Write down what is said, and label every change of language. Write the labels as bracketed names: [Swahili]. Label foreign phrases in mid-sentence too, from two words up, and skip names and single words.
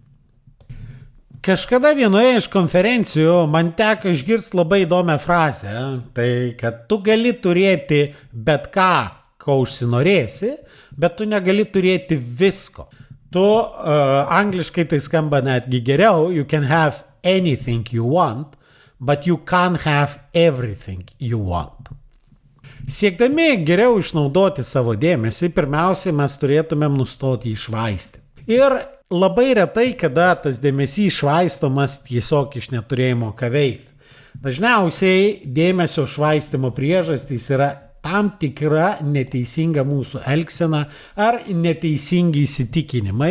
[Lithuanian] Kažkada vienoje iš konferencijų man teko išgirsti labai įdomią frazę, tai kad tu gali turėti bet ką, ko užsinorėsi, bet tu negali turėti visko. Tu, angliškai tai skamba netgi geriau, [English] you can have anything you want, but you can't have everything you want. [Lithuanian] Siekdami geriau išnaudoti savo dėmesį, pirmiausiai mes turėtumėm nustoti iššvaistyti. Ir labai retai, kada tas dėmesys švaistomas tiesiog iš neturėjimo ką veikti. Dažniausiai dėmesio švaistimo priežastys yra tam tikra neteisinga mūsų elgsena ar neteisingi įsitikinimai.